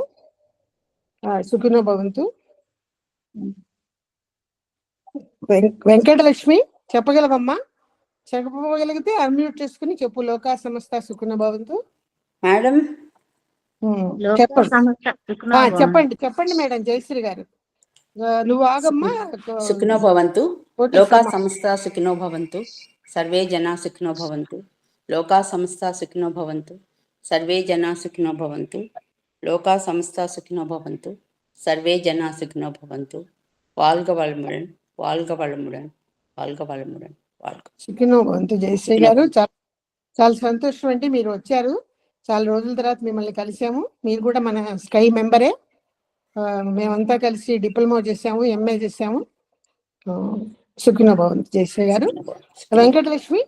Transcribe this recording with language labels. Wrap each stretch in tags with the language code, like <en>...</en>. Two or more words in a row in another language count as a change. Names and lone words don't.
<sa>సుఖినో భవంతు. వెంకటలక్ష్మి చెప్పగలవమ్మా?</sa> <te>చెప్పగలిగితే అన్మ్యూట్ చేసుకుని చెప్పు.</te> <sa>లోకా సమస్త సుఖినో భవంతు.</sa> <te>మేడం చెప్పండి మేడం. జయశ్రీ గారు నువ్వు ఆగమ్మా.</te> <sa>సుఖినో భవంతు. లోకా సమస్త సుఖినో భవంతు. సర్వే జనా సుఖినో భవంతు. లోకా సమస్త సుఖినో భవంతు. సర్వే జనా సుఖినో భవంతు. లోకా సమస్త సుఖినో భవంతు. సర్వే జనా సుఖినో భవంతు.</sa> <ta>வாழ்க வளமுடன், வாழ்க வளமுடன், வாழ்க வளமுடன், வாழ்க.</ta> <sa>సుఖినో భవంతు</sa> <te>జయశ్రీ గారు. చాలా సంతోషం అండి, మీరు వచ్చారు. చాలా రోజుల తర్వాత మిమ్మల్ని కలిసాము. మీరు కూడా మన</te> <en>sky member.</en> <te>మేమంతా కలిసి డిప్లొమా చేసాము, ఎంఏ చేసాము.</te> <sa>సుఖినో భవంతు జయశ్రీ గారు.</sa>